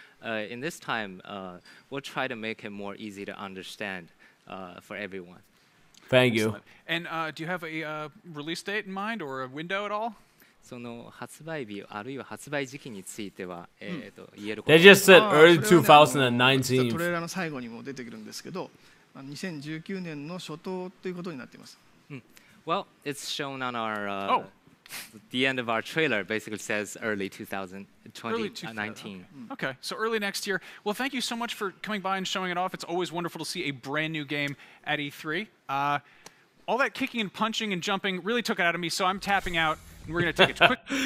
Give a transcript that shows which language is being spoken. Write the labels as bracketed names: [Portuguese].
[English] In this time, we'll try to make it more easy to understand for everyone. Thank you. And do you have a release date in mind or a window at all? [Japanese] その発売日あるいは発売時期については、言えること [English] They just said early 2019 2019. [Japanese] トレーラーの最後にも出てくるんですけど、2019年の初頭ということになっています。 [English] Well, it's shown on our the end of our trailer. Basically says early 2019. Okay, so early next year. Well, thank you so much for coming by and showing it off. It's always wonderful to see a brand new game at E3. All that kicking and punching and jumping really took it out of me, so I'm tapping out, and we're gonna take a quick.